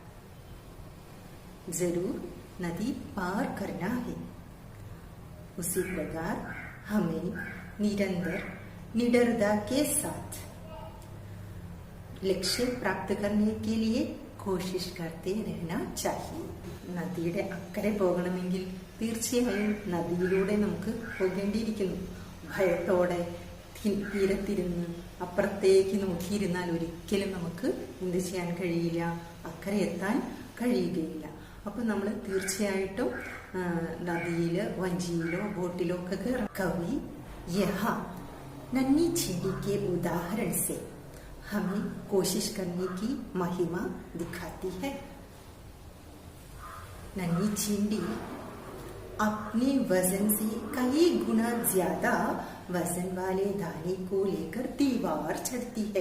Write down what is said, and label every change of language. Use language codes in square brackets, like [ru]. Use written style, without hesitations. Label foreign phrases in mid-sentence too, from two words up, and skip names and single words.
[hi] जरूर नदी पार करना है. उसी प्रकार हमें निरंतर निडरता के साथ लक्ष्य प्राप्त करने के लिए കോശിഷ് करते रहना चाहिए. [ml] നദിയുടെ അക്കരെ പോകണമെങ്കിൽ തീർച്ചയായും നദിയിലൂടെ നമുക്ക് പോകേണ്ടിയിരിക്കുന്നു. ഭയത്തോടെ തീരത്തിരുന്ന് അപ്പുറത്തേക്ക് നോക്കിയിരുന്നാൽ ഒരിക്കലും നമുക്ക് എന്ത് ചെയ്യാൻ കഴിയില്ല, അക്കരെ എത്താൻ കഴിയുകയില്ല. അപ്പൊ നമ്മൾ തീർച്ചയായിട്ടും നദിയില് വഞ്ചിയിലോ ബോട്ടിലോ ഒക്കെ കയറാം. [hi] कवि यहाँ नन्ही चींटी के उदाहरण से हमें कोशिश करने की महिमा दिखाती है. नन्ही चींटी अपने वजन से कई गुना ज्यादा वजन वाले दाने को लेकर दीवार चढ़ती है.